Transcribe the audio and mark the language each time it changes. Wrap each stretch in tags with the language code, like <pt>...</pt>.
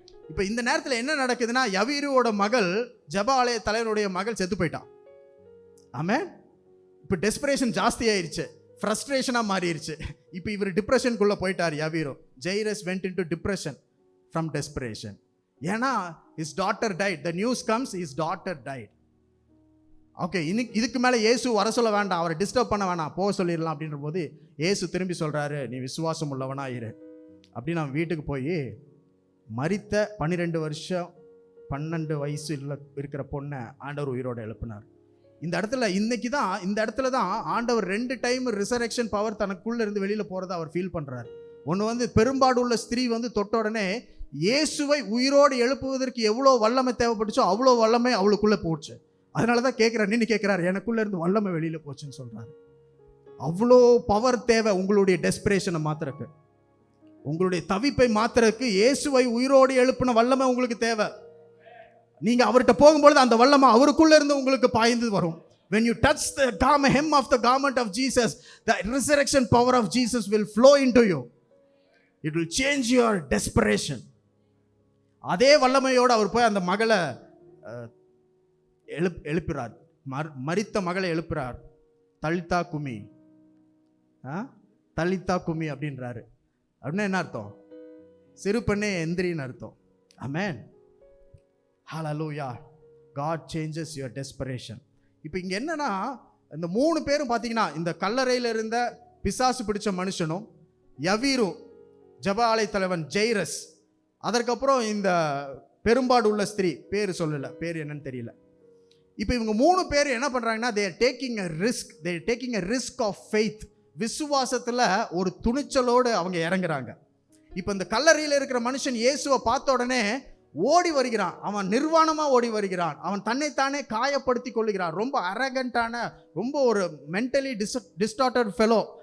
<ta>இப்போ இந்த நேரத்தில் என்ன நடக்குதுன்னா, யவீருவோட மகள், ஜெப ஆலய தலைவருடைய மகள் செத்து போயிட்டான். ஆமென். இப்போ டெஸ்பரேஷன் ஜாஸ்தி ஆயிடுச்சு, ஃப்ரஸ்ட்ரேஷனாக மாறிடுச்சு. இப்போ இவர் டிப்ரெஷனுக்குள்ளே போயிட்டார் யவீரோ.</ta> <en>Jairus went into depression from desperation. ஏன்னா his daughter died, the news comes his daughter died.</en> <ta>Okay, இதுக்கு மேலே இயேசு வர சொல்ல வேண்டாம், அவரை டிஸ்டர்ப் பண்ண வேணாம், போக சொல்லிடலாம் அப்படின்ற போது இயேசு திரும்பி சொல்கிறாரு, நீ விசுவாசம் உள்ளவனா இரு அப்படின்னு. அவன் வீட்டுக்கு போய் மரித்த 12 வருஷம் 12 வயசு இருக்கிற பொண்ணை ஆண்டவர் உயிரோடு எழுப்பினார். இந்த இடத்துல தான் ஆண்டவர் 2 டைம் ரிசரெக்ஷன் பவர் தனக்குள்ள இருந்து வெளியில் போகிறத அவர் ஃபீல் பண்ணுறார். ஒன்று வந்து பெரும்பாடு உள்ள ஸ்திரீ வந்து தொட்ட உடனே இயேசுவை உயிரோடு எழுப்புவதற்கு எவ்வளோ வல்லமை தேவைப்பட்டுச்சோ அவ்வளோ வல்லமை அவளுக்குள்ளே போச்சு. அதனால தான் கேட்குறாரு, நின்று கேட்குறாரு, எனக்குள்ளே இருந்து வல்லமை வெளியில் போச்சுன்னு சொல்கிறாரு. அவ்வளோ பவர் தேவை உங்களுடைய டெஸ்பிரேஷனை மாத்திரக்கு, உங்களுடைய தவிப்பை மாத்திரக்கு இயேசுவை உயிரோடு எழுப்பின வல்லமை உங்களுக்கு தேவை. நீங்கள் அவர்கிட்ட போகும்பொழுது அந்த வல்லமை அவருக்குள்ளே இருந்து உங்களுக்கு பாய்ந்து வரும்.</ta> <en>When you touch the hem of the garment of Jesus, the resurrection power of Jesus will flow into you. It will change your desperation.</en> <ta>அதே வல்லமையோடு அவர் போய் அந்த மகளை எழுப்புறார், மரித்த மகளை எழுப்புறார். தலித்தா குமி, தலித்தா குமி அப்படின்றாரு. அப்படின்னா என்ன அர்த்தம்? சிறு பெண்ணே எந்திரின்னு அர்த்தம். ஆமென். ஹல்லேலூயா.</ta> <en>God changes your desperation.</en> <ta>இப்போ இங்கே என்னன்னா, இந்த 3 பேரும் பார்த்தீங்கன்னா, இந்த கல்லறையில் இருந்த பிசாசு பிடிச்ச மனுஷனும், யவீரு ஜெப ஆலய தலைவன் ஜெய்ரஸ், அதற்கப்புறம் இந்த பெரும்பாடு உள்ள ஸ்திரீ, பேர் சொல்லலை, பேர் என்னன்னு தெரியல. இப்போ இவங்க 3 பேர் என்ன பண்ணுறாங்கன்னா,</ta> <en>they are taking a risk of faith.</en> <ta>விசுவாசத்தில் ஒரு துணிச்சலோடு அவங்க இறங்குறாங்க. இப்போ இந்த கல்லறையில் இருக்கிற மனுஷன் இயேசுவை பார்த்த உடனே ஓடி வருகிறான். அவன் நிர்வாணமாக ஓடி வருகிறான். அவன் தன்னைத்தானே காயப்படுத்தி கொள்ளுகிறான். ரொம்ப அரகண்டான, ரொம்ப ஒரு மென்டலி டிஸ்டார்டட் ஃபெலோ.</ta>